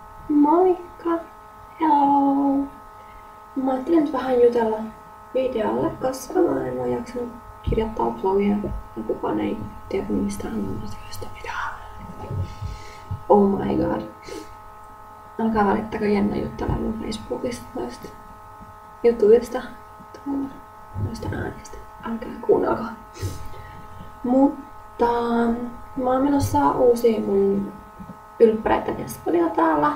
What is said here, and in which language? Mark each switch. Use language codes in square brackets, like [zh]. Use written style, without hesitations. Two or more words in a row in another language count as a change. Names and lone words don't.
[fi] Moikka! Hello! Mä ajattelin nyt vähän jutella videolle, koska mä en oo jaksanut kirjoittaa blogia ja kukaan ei tiedä mistään asioista mitään. [en] Oh my god. [fi] Alkaa välittäkö Jenna juttelemaan mun Facebookista noista jutuista, noista äänistä. Älkää kuunnelko. Mutta mä oon menossa uusiin mun ylppäreiden Espanjaa täällä.